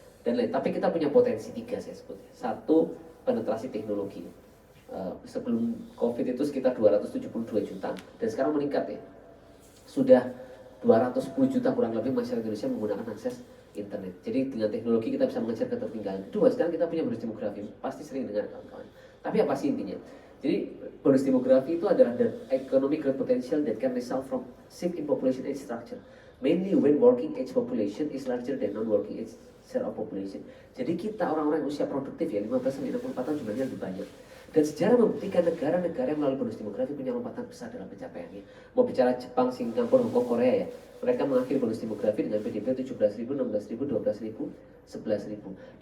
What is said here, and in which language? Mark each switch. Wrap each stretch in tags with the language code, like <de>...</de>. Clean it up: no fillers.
<id>Dan lain, tapi kita punya potensi 3 saya sebut. 1, penetrasi teknologi. Sebelum COVID itu sekitar 272 juta dan sekarang meningkat ya. Sudah 210 juta kurang lebih masyarakat Indonesia menggunakan akses internet. Jadi dengan teknologi kita bisa mengejar ketertinggalan. Kedua, sekarang kita punya bonus demografi, pasti sering dengar kawan-kawan. Tapi apa sih intinya? Jadi bonus demografi itu adalah</id> <en>the economic growth potential that can result from shift in population age structure, mainly when working age population is larger than non-working age share of population.</en> <id>Jadi kita orang-orang usia produktif ya 15-64 tahun jumlahnya lebih banyak. Dan sejarah membuktikan negara-negara yang melalui bonus demografi punya lompatan besar dalam pencapaiannya. Mau bicara Jepang, Singapura, Hong Kong, Korea ya, mereka mengakhiri bonus demografi dengan PDB 17.000, 16.000, 12.000, 11.000.</id>